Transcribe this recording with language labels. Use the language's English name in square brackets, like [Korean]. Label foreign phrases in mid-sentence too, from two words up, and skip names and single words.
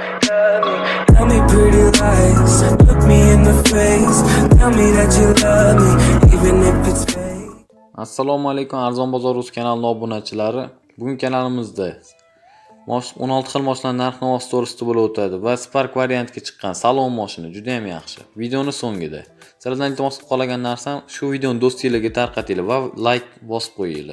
[English] love me. Tell me pretty lies, look me in the face. Tell me that you love me, even if it's fake. [Uzbek] Assalomu alaykum Arzon bozor Rus kanalining obunachilari. Bugun kanalimizda 16 xil mashinalar narx-navo to'g'risida bo'lib o'tadi va Spark variantga chiqqan salon mashina juda ham yaxshi. Videoni so'ngida. Sizlardan iltimos qilib qolgan narsam shu videoni do'stingizlarga tarqatinglar va like bosib qo'yinglar.